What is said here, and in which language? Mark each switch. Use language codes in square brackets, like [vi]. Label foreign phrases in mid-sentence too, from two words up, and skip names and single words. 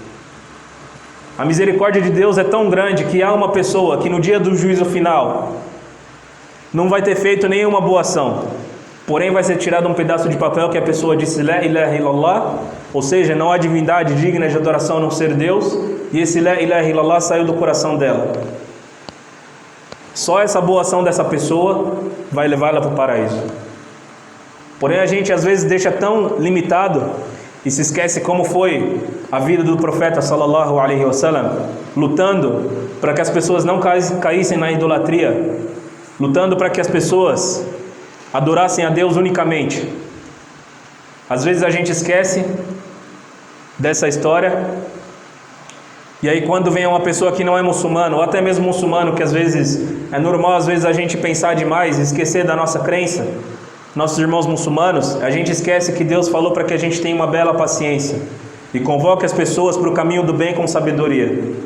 [pt] A misericórdia de Deus é tão grande que há uma pessoa que no dia do juízo final não vai ter feito nenhuma boa ação, porém vai ser tirado um pedaço de papel que a pessoa disse [ar] لا إله إلا الله, [pt] ou seja, não há divindade digna de adoração a não ser Deus, e esse [ar] لا إله إلا الله [pt] saiu do coração dela. Só essa boa ação dessa pessoa vai levá-la para o paraíso. Porém a gente às vezes deixa tão limitado e se esquece como foi a vida do profeta [ar] صلى الله عليه وسلم, [pt] lutando para que as pessoas não caíssem na idolatria, lutando para que as pessoas adorassem a Deus unicamente. Às vezes a gente esquece dessa história, e aí quando vem uma pessoa que não é muçulmano, ou até mesmo muçulmano, que às vezes é normal às vezes a gente pensar demais, esquecer da nossa crença, nossos irmãos muçulmanos, a gente esquece que Deus falou para que a gente tenha uma bela paciência e convoque as pessoas para o caminho do bem com sabedoria.